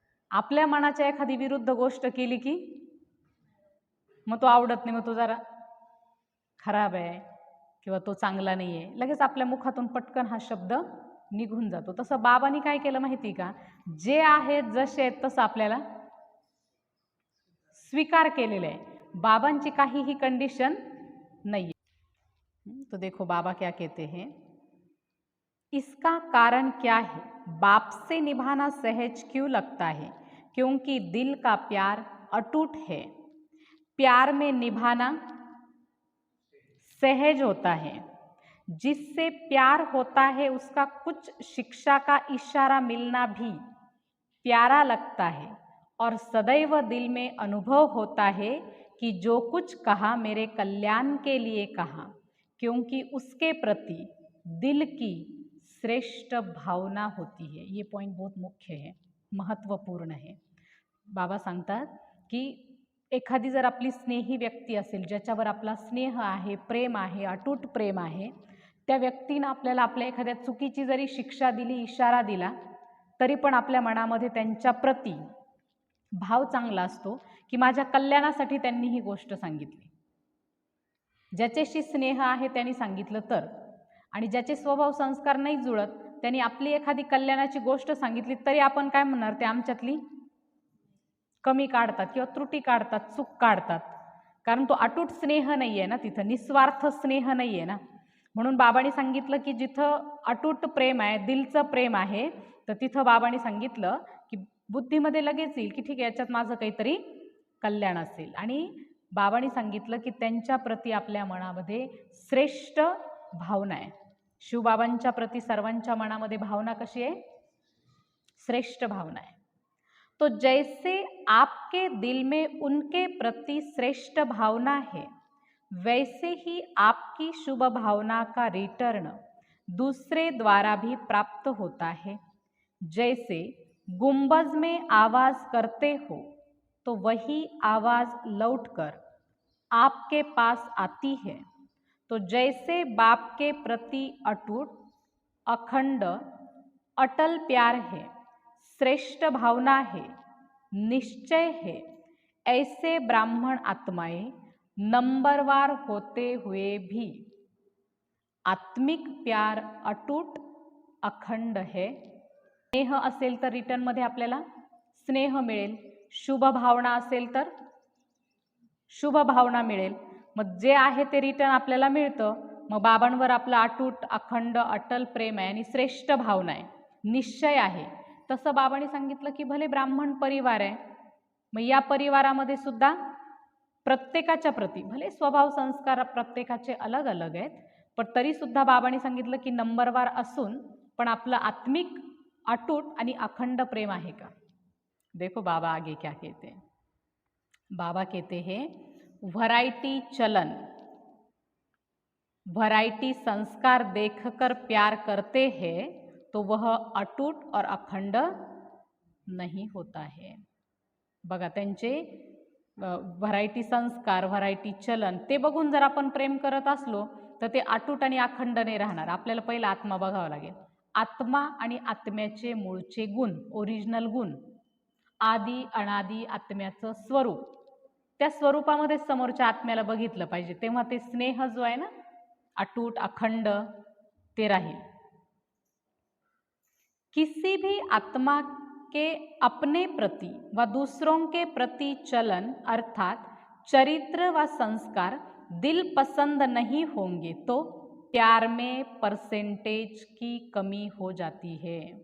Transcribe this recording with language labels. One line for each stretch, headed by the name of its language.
Marathi: आपल्या मनाच्या एखादी विरुद्ध गोष्ट केली की मग तो आवडत नाही, मग तो जरा खराब आहे किंवा तो चांगला नाही आहे, लगेच आपल्या मुखातून पटकन हा शब्द निघून जातो। तसं बाबांनी काय केलं माहिती का, जे आहेत जसे आहेत तसं आपल्याला स्वीकार केलेलं आहे, बाबांची काहीही कंडिशन
Hindi: नहीं है। तो देखो बाबा क्या कहते हैं, इसका कारण क्या है, बाप से निभाना सहज क्यों लगता है? क्योंकि दिल का प्यार अटूट है, प्यार में निभाना सहज होता है। जिससे प्यार होता है उसका कुछ शिक्षा का इशारा मिलना भी प्यारा लगता है और सदैव दिल में अनुभव होता है कि जो कुछ कहा मेरे कल्याण के लिए कहा, क्योंकि उसके प्रति दिल की श्रेष्ठ भावना होती है। ये पॉइंट बहुत मुख्य है, महत्त्वपूर्ण है।
Marathi: बाबा सांगतात की एखादी जर आपली स्नेही व्यक्ती असेल, ज्याच्यावर आपला स्नेह आहे, प्रेम आहे, अटूट प्रेम आहे, त्या व्यक्तीनं आपल्याला आपल्या एखाद्या चुकीची जरी शिक्षा दिली, इशारा दिला, तरी पण आपल्या मनामध्ये त्यांच्या प्रती भाव चांगला असतो की माझ्या कल्याणासाठी त्यांनी ही गोष्ट सांगितली। ज्याच्याशी स्नेह आहे त्यांनी सांगितलं तर, आणि ज्याचे स्वभाव संस्कार नाही जुळत त्यांनी आपली एखादी कल्याणाची गोष्ट सांगितली तरी आपण काय म्हणणार, ते आमच्यातली कमी काढतात किंवा त्रुटी काढतात, चूक काढतात, कारण तो अटूट स्नेह नाही आहे ना, तिथं निस्वार्थ स्नेह नाही आहे ना। म्हणून बाबांनी सांगितलं की जिथं अटूट प्रेम आहे, दिलचं प्रेम आहे, तर तिथं बाबांनी सांगितलं की बुद्धीमध्ये लगेच येईल की ठीक आहे याच्यात माझं काहीतरी कल्याण असेल। आणि बाबांनी सांगितलं की त्यांच्या प्रती आपल्या मनामध्ये श्रेष्ठ भावना आहे, शिवबाबांच्या प्रति सर्वांच्या मनामध्ये भावना कशी आहे?
Hindi: श्रेष्ठ भावना है। तो जैसे आपके दिल में उनके प्रति श्रेष्ठ भावना है, वैसे ही आपकी शुभ भावना का रिटर्न दूसरे द्वारा भी प्राप्त होता है। जैसे गुंबज में आवाज करते हो तो वही आवाज लौटकर आपके पास आती है। तो जैसे बाप के प्रति अटूट, अखंड, अटल प्यार है, श्रेष्ठ भावना है, निश्चय है, ऐसे ब्राह्मण आत्माएं नंबरवार होते हुए भी आत्मिक प्यार अटूट, अखंड है।
Marathi: स्नेह असेल तर रिटर्न मध्ये आपल्याला स्नेह मिळेल, शुभ भावना असेल तर शुभ भावना मिळेल। मग जे आहे ते रिटर्न आपल्याला मिळतं। मग बाबांवर आपलं अटूट, अखंड, अटल प्रेम आहे आणि श्रेष्ठ भावना आहे, निश्चय आहे। तसं बाबांनी सांगितलं की भले ब्राह्मण परिवार आहे, मग या परिवारामध्ये सुद्धा प्रत्येकाच्या प्रती भले स्वभाव संस्कार प्रत्येकाचे अलग अलग आहेत, पण तरी सुद्धा बाबांनी सांगितलं की नंबरवार असून पण आपलं आत्मिक अटूट आणि अखंड प्रेम आहे का?
Hindi: देखो बाबा आगे क्या कहते हैं। बाबा कहते हैं वैरायटी चलन, वैरायटी संस्कार देखकर प्यार करते हैं तो वह अटूट और अखंड नहीं होता है।
Marathi: बघा त्यांचे व्हरायटी संस्कार, व्हरायटी चलन ते बघून जर आपण प्रेम करत असलो तर ते अटूट आणि अखंड नाही राहणार। आपल्याला पहिला आत्मा बघावा लागेल, आत्मा आणि आत्म्याचे मूळचे गुण, ओरिजिनल गुण, आदी अनादी आत्म्याचं स्वरूप, त्या स्वरूपामध्ये समोरच्या आत्म्याला बघितलं पाहिजे, तेव्हा ते स्नेह जो आहे ना अटूट अखंड ते राहील।
Hindi: किसी भी आत्मा के अपने प्रति व दूसरों के प्रति चलन अर्थात चरित्र व संस्कार दिल पसंद नहीं होंगे तो प्यार में परसेंटेज की कमी हो जाती है।